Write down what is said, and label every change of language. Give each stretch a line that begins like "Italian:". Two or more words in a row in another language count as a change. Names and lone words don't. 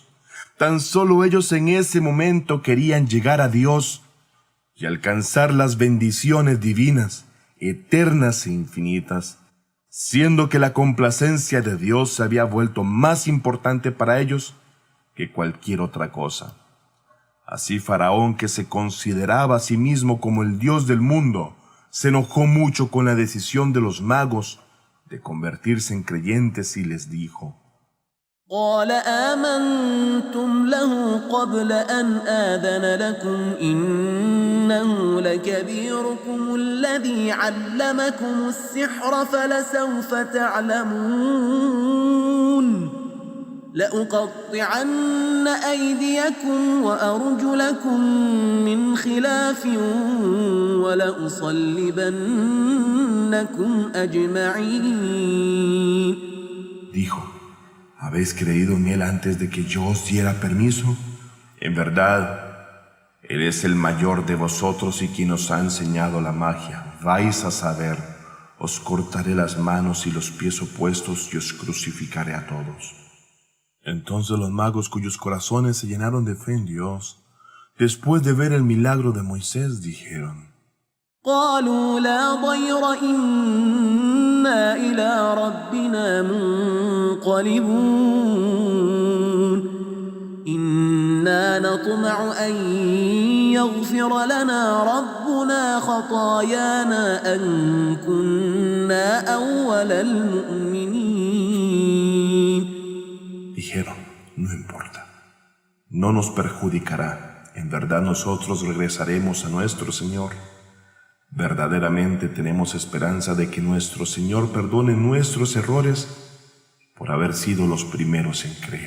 Spanish: Tan solo ellos en ese momento querían llegar a Dios y alcanzar las bendiciones divinas, eternas e infinitas, siendo que la complacencia de Dios se había vuelto más importante para ellos que cualquier otra cosa. Así Faraón, que se consideraba a sí mismo como el Dios del mundo, se enojó mucho con la decisión de los magos de convertirse en creyentes y les dijo:
Arabic: قال آمنتم له قبل أن آذن لكم إنه لكبيركم الذي علمكم السحر فلسوف تعلمون لأقطعن أيديكم وأرجلكم من خلاف ولأصلبنكم أجمعين.
Spanish: Dijo: ¿habéis creído en él antes de que yo os diera permiso? En verdad, él es el mayor de vosotros y quien os ha enseñado la magia. Vais a saber, os cortaré las manos y los pies opuestos y os crucificaré a todos. Entonces los magos, cuyos corazones se llenaron de fe en Dios, después de ver el milagro de Moisés, dijeron:
Arabic: قالوا لا ضير إنا إلى ربنا منقلبون إنا نطمع أن يغفر لنا ربنا خطايانا أن كنا أول المؤمنين.
Spanish: Dijeron: no importa, no nos perjudicará. En verdad nosotros regresaremos a nuestro Señor. Verdaderamente tenemos esperanza de que nuestro Señor perdone nuestros errores por haber sido los primeros en creer.